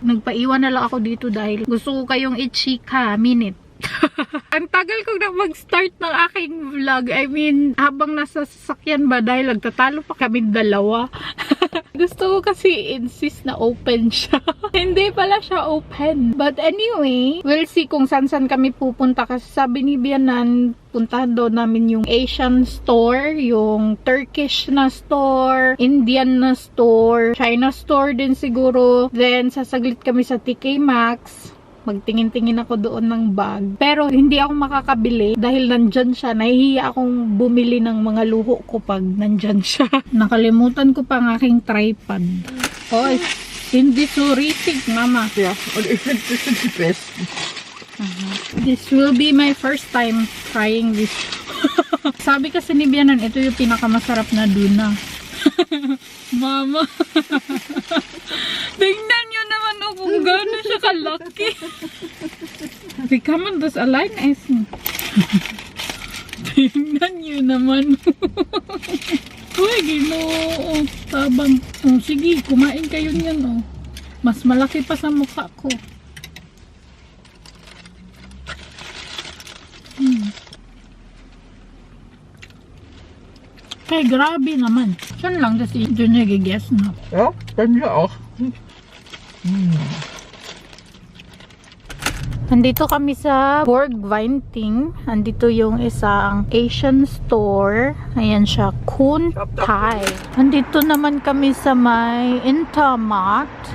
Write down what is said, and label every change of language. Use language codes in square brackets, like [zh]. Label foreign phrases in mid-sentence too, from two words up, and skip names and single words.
[tl] Nagpaiwan na lang ako dito dahil gusto ko kayong i-chika minute. Ang tagal kong na mag-start ng aking vlog. [en] I mean, [tl] habang nasa sasakyan ba dahil nagtatalo pa kami dalawa. Gusto ko kasi insist na open siya. Hindi pala siya open. [en] But anyway, we'll see [tl] kung saan kami pupunta. Kasi sabi ni Bianan, puntahan doon namin yung [en] Asian store, [tl] yung Turkish na store, Indian na store, [en] China store [tl] din siguro. Then, sasaglit kami sa TK Maxx. Magtingin-tingin ako doon ng bag. Pero hindi ako makakabili dahil nandyan siya. Nahihiya akong bumili ng mga luho ko pag nandyan siya. Nakalimutan ko pa ang aking tripod. Oh, hindi suritig, Mama. [de] Ja, und ich finde, das sind die besten. [en] This will be my first time trying this. [tl] Sabi kasi ni Bianan, ito yung pinakamasarap na Duna. Mama. Tingnan nyo naman kung gano'n siya kalaki. [de] Wie kann man das allein essen? [tl] Tingnan nyo naman. Uy, ginoo. Tabang. Oh, sige, kumain kayo niyan. Oh. Mas malaki pa sa mukha ko. Kaya grabe naman. [de] Schon lang, dass ich Döner gegessen habe. Ja, bei mir auch. [tl] Nandito kami sa Borg Vinting. Nandito yung isang Asian store. Ayan siya, Kun Thai. Nandito naman kami sa may Intermart.